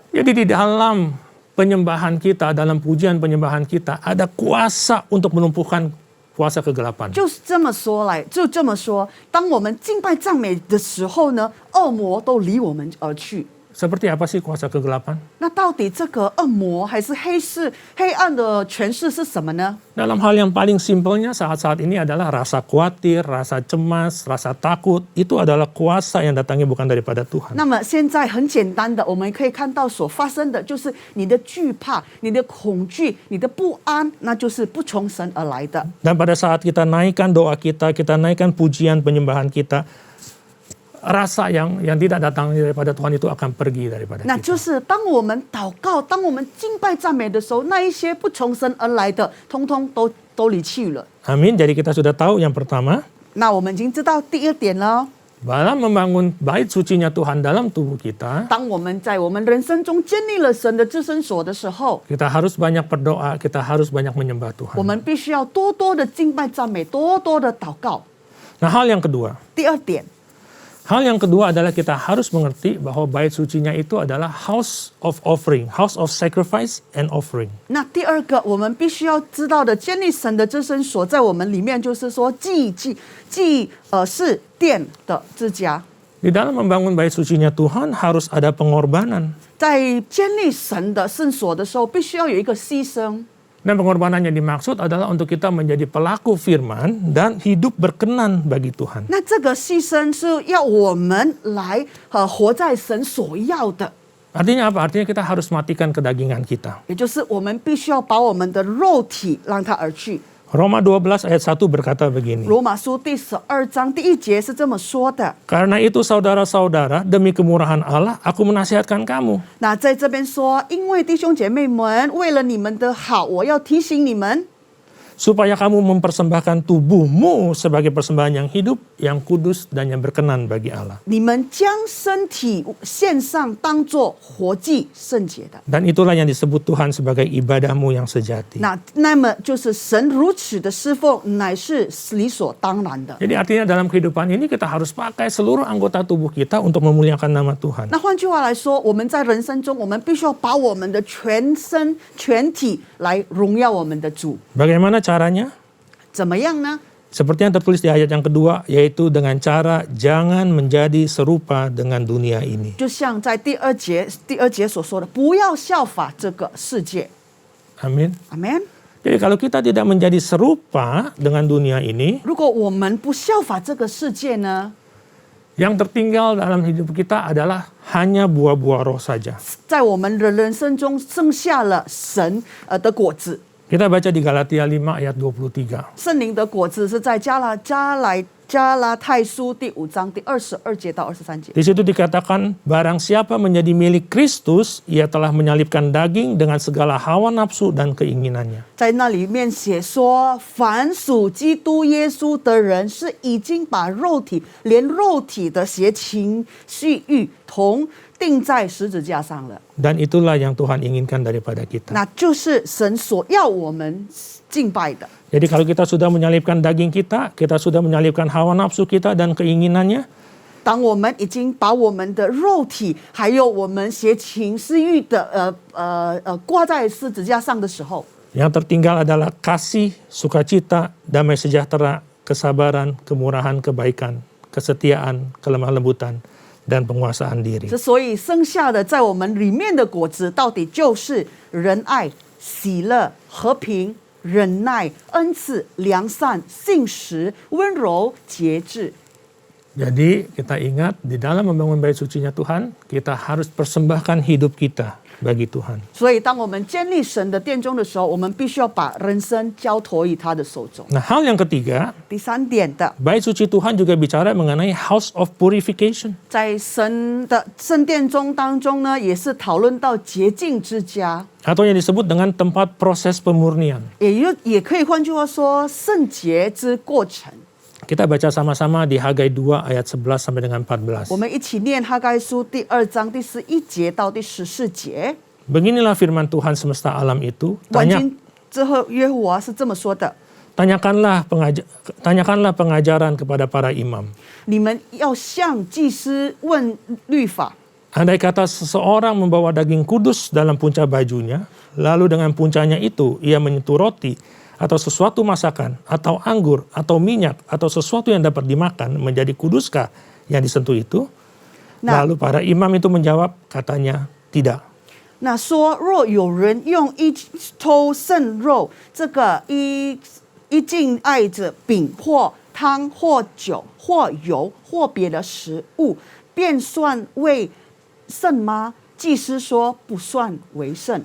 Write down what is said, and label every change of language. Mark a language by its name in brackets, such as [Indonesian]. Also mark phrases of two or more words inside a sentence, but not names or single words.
[Indonesian] Jadi di dalam penyembahan kita, dalam pujian penyembahan kita, ada kuasa untuk melumpuhkan kuasa kegelapan. [Chinese] 就是这么说来，就这么说，当我们敬拜赞美的时候呢，恶魔都离我们而去。 [Indonesian] Seperti apa sih kuasa kegelapan? [Chinese] 那到底这个恶魔还是黑暗的权势是什么呢？ [Indonesian] Dalam hal yang paling simpelnya saat-saat ini adalah rasa khawatir, rasa cemas, rasa takut. Itu adalah kuasa yang datangnya bukan daripada Tuhan. [Chinese] 那么现在很简单的，我们可以看到所发生的就是你的惧怕、你的恐惧、你的不安，那就是不从神而来的。 [Indonesian] Dan pada saat kita naikkan doa kita naikkan pujian penyembahan kita, rasa yang tidak datang daripada Tuhan itu akan pergi daripada [Chinese] 那 [Indonesian] kita. [Chinese] 就是当我们祷告、当我们敬拜赞美的时候，那一些不从神而来的，通通都离去了。 [Indonesian] Amin. Jadi kita sudah tahu yang pertama, [Chinese] 那我们已经知道第二点了。 [Indonesian] dalam membangun bait sucinya Tuhan dalam tubuh kita, [Chinese] 当我们在我们人生中建立了神的至圣所的时候， [Indonesian] kita harus banyak berdoa, kita harus banyak menyembah [Chinese] 我 [Indonesian] Tuhan. [Chinese] 们必须要多多的敬拜赞美，多多的祷告。 [Indonesian] Nah, hal yang kedua, [Chinese] 第二点， [Indonesian] hal yang kedua adalah kita harus mengerti bahwa bait sucinya itu adalah [English] house of offering, house of sacrifice and offering. [Chinese] 那第二个我们必须要知道的，建立神的至圣所在我们里面，就是说是殿的之家。 [Indonesian] Di dalam membangun bait sucinya Tuhan harus ada pengorbanan. [Chinese] 在建立神的圣所的时候，必须要有一个牺牲。 [Indonesian] Dan pengorbanan yang dimaksud adalah untuk kita menjadi pelaku firman dan hidup berkenan bagi Tuhan. [Chinese] 那这个牺牲是要我们来活在神所要的， [Indonesian] Artinya apa? Artinya kita harus matikan kedagingan kita. [Chinese] 也就是我们必须要把我们的肉体让它而去。 [Indonesian] Roma 12 ayat 1 berkata begini. [Chinese] 罗马书第12章第1节是这么说的。 [Indonesian] Karena itu saudara-saudara, demi kemurahan Allah, aku menasihatkan kamu. [Chinese] 那在这边说，因为弟兄姐妹们，为了你们的好，我要提醒你们， [Indonesian] Supaya kamu mempersembahkan tubuhmu sebagai persembahan yang hidup, yang kudus, dan yang berkenan bagi Allah. [Chinese] 你们将身体献上，当作活祭，圣洁的。 [Indonesian] Dan itulah yang disebut Tuhan sebagai ibadahmu yang sejati. [Chinese] 那么就是神如此的侍奉，乃是理所当然的。 [Indonesian] Jadi artinya dalam kehidupan ini kita harus pakai seluruh anggota tubuh kita untuk memuliakan nama Tuhan. [Chinese] 那换句话来说，我们在人生中，我们必须要把我们的全身、全体来荣耀我们的主。 [Indonesian] Bagaimana caranya? [Chinese] 怎么样呢？ [Indonesian] Seperti yang tertulis di ayat yang kedua, yaitu dengan cara jangan menjadi serupa dengan dunia ini. [Chinese] 就像在第二节所说的，不要效法这个世界。 [Indonesian] Amin. [Chinese] 阿门。 [Indonesian] Jadi kalau kita tidak menjadi serupa dengan dunia ini, [Chinese] 如果我们不效法这个世界呢， [Indonesian] yang tertinggal dalam hidup kita adalah hanya buah-buah roh saja. [Chinese] 在我们的人生中剩下了神的果子。 [Indonesian] Kita baca di Galatia 5 ayat 23. [Chinese] 圣灵的果子是在加拉太书第5章第22节到23节。 [Indonesian] Di situ dikatakan, barang siapa menjadi milik Kristus, ia telah menyalibkan daging dengan segala hawa nafsu dan keinginannya. [Chinese] 在那里面写说，凡属基督耶稣的人，是已经把连肉体的邪情性欲同钉在十字架上了。 [Indonesian] Dan itulah yang Tuhan inginkan daripada kita. [Chinese] 那就是神所要我们敬拜的。 [Indonesian] Jadi kalau kita sudah menyalibkan daging kita sudah menyalibkan hawa nafsu kita dan keinginannya, [Chinese] 当我们已经把我们的肉体还有我们邪情私欲的挂在十字架上的时候， [Indonesian] yang tertinggal adalah kasih, sukacita, damai sejahtera, kesabaran, kemurahan, kebaikan, kesetiaan, kelemah lembutan, dan penguasaan diri. [Chinese] 所以剩下的在我们里面的果子，到底就是仁爱、喜乐、和平、忍耐、恩慈、良善、信实、温柔、节制。 [Indonesian] Jadi kita ingat di dalam membangun bait sucinya Tuhan, kita harus persembahkan hidup kita bagi Tuhan. [Chinese] 所以，当我们建立神的殿中的时候，我们必须要把人生交托于他的手中。 [Indonesian] Nah, hal yang ketiga, [Chinese] 第三点的， [Indonesian] bait suci Tuhan juga bicara mengenai [English] house of purification. [Chinese] 在神的圣殿中当中呢，也是讨论到洁净之家， [Indonesian] Atau yang disebut dengan tempat proses pemurnian. [Chinese] 也可以换句话说，圣洁之过程。 [Indonesian] Kita baca sama-sama di Hagai 2 ayat 11 sampai dengan 14. [Chinese] 我们一起念哈该书第2章第11节到第14节。 [Indonesian] Beginilah firman Tuhan semesta alam itu, [Chinese] 完经之后，约户华是这么说的： [Indonesian] tanyakanlah pengajaran kepada para imam. [Chinese] 你们要向祭司问律法。 [Indonesian] Andai kata seseorang membawa daging kudus dalam punca bajunya, lalu dengan puncanya itu ia menyentuh roti, atau sesuatu masakan, atau anggur, atau minyak, atau sesuatu yang dapat dimakan, menjadi kuduskah yang disentuh itu? Nah. Lalu para imam itu menjawab, katanya tidak. [Chinese] 那说，若有人用一头圣肉，这个一敬爱着饼或汤或酒或油或别的食物，便算为圣吗？祭司说不算为圣。